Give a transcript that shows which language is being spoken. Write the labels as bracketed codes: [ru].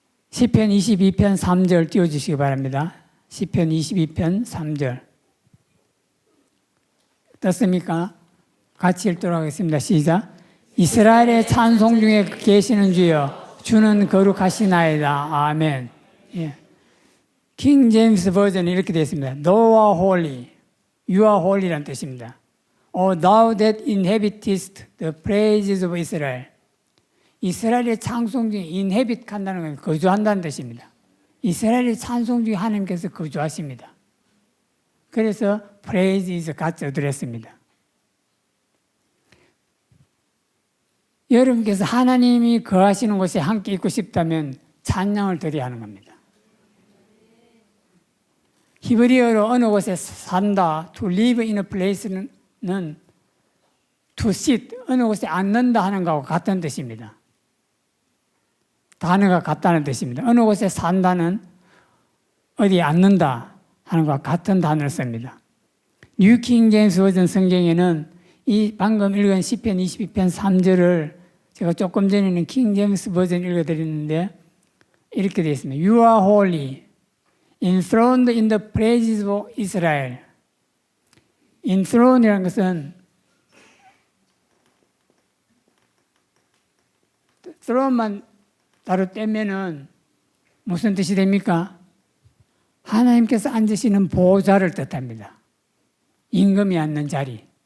[ko] 시편 22편 3절 띄워주시기 바랍니다. 시편 22편 3절. 떴습니까? 같이 읽도록 하겠습니다. 시작. 이스라엘의 찬송 중에 계시는 주여, 주는 거룩하시나이다. 아멘. 예. 킹 제임스 버전이 이렇게 되어 있습니다. [en] Thou art holy, you are holy라는 뜻입니다. O thou that inhabitest the praises of Israel. [ko] 이스라엘의 찬송 중에 inhabit 한다는 건 거주한다는 뜻입니다. 이스라엘의 찬송 중에 하나님께서 거주하십니다. 그래서 [en] praise is God's [ko] 어드레스입니다. 여러분께서 하나님이 거하시는 곳에 함께 있고 싶다면 찬양을 드려야 하는 겁니다. 히브리어로 어느 곳에 산다, [en] to live in a place [ko] 는 [en] to sit, [ko] 어느 곳에 앉는다 하는 것과 같은 뜻입니다. 단어가 같다는 뜻입니다. 어느 곳에 산다는 어디에 앉는다 하는 것과 같은 단어를 씁니다. 뉴 킹 제임스 버전 성경에는 이 방금 읽은 시편 22편 3절을 제가 조금 전에는 킹 제임스 버전 읽어드렸는데 이렇게 되어 있습니다. [en] You are holy, enthroned in the praises of Israel. [ko] enthrone이라는 것은 throne만 따로 떼면은 무슨 뜻이 됩니까? 하나님께서 앉으시는 보좌를 뜻합니다. 임금이 앉는 자리.